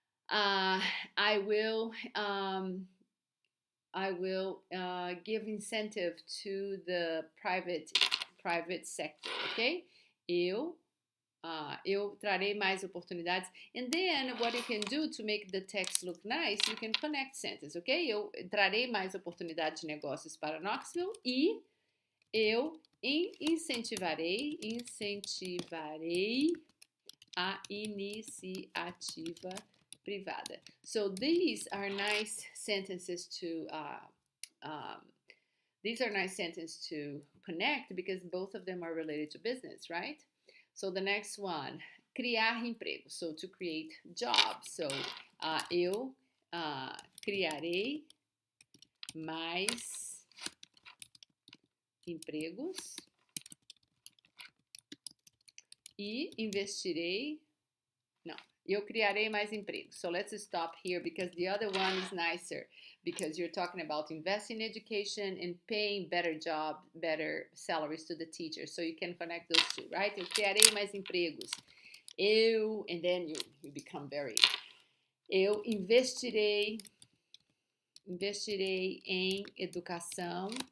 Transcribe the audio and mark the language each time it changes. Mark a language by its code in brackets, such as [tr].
[en] I will give incentive to the private sector. Okay? [pt] Eu trarei mais oportunidades. [en] And then what you can do to make the text look nice, you can connect sentences, ok? [pt] Eu trarei mais oportunidades de negócios para Knoxville e eu incentivarei a iniciativa privada. [en] So these are nice sentences to connect because both of them are related to business, right? So the next one, [pt] criar emprego. [en] So to create jobs. [pt] So eu criarei mais empregos e investirei. Não, eu criarei mais empregos. [en] So let's stop here because the other one is nicer because you're talking about investing in education and paying better salaries to the teachers. So you can connect those two, right? [pt] Eu criarei mais empregos. [en] And then you become very. [pt] Eu investirei em educação.